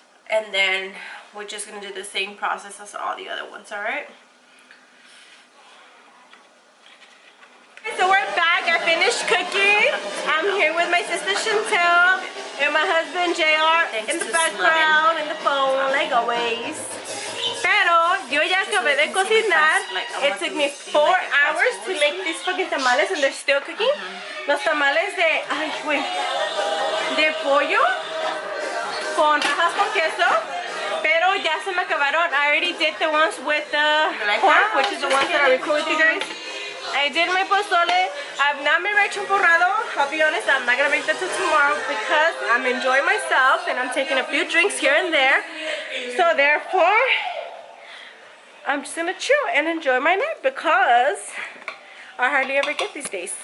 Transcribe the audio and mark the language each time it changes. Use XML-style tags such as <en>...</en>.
<en>And then we're just gonna do the same process as all the other ones, alright? So we're back. I finished cooking. I'm here with my sister Chantel and my husband JR in the background, in the phone, like always.</en> <es>Pero yo ya acabé de cocinar.</es> <en>It took me 4 hours to make these fucking tamales, and they're still cooking.</en> <es>Los tamales de, ay, güey, de pollo con rajas con queso. Pero ya se me acabaron.</es> <en>I already did the ones with the pork, which is the ones that I recorded with you guys. I did my posole. I've not made my champurrado. I'll be honest, I'm not gonna make that till tomorrow because I'm enjoying myself and I'm taking a few drinks here and there. So therefore, I'm just gonna chill and enjoy my night because I hardly ever get these days.</en>